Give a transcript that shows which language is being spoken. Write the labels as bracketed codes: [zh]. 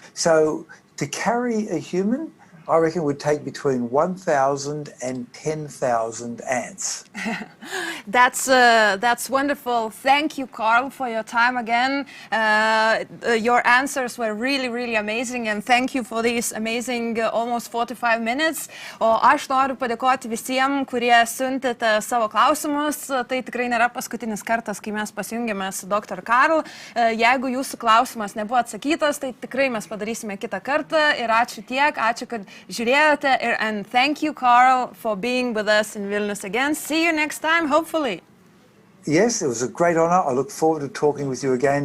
[en] So to carry a human, I reckon would take between 1,000 and 10,000 ants. That's wonderful. Thank you, Karl, for your time again. Your answers were really, really amazing, and thank you for these amazing almost 45 minutes. [lt] O aš noriu padėkoti visiems, kurie siuntėte savo klausimus. Tai tikrai nėra paskutinis kartas, kai mes pasijungėme su Dr.Karl. Jeigu jūsų klausimas nebuvo atsakytas, tai tikrai mes padarysime kitą kartą. Ir ačiū tiek, ačiū, kad žiūrėjote. [en] And thank you, Karl, for being with us in Vilnius again. See you next time, hopefully. Yes, it was a great honour. I look forward to talking with you again and sending some books to you. Yeah, amazing. Thank you. Bye.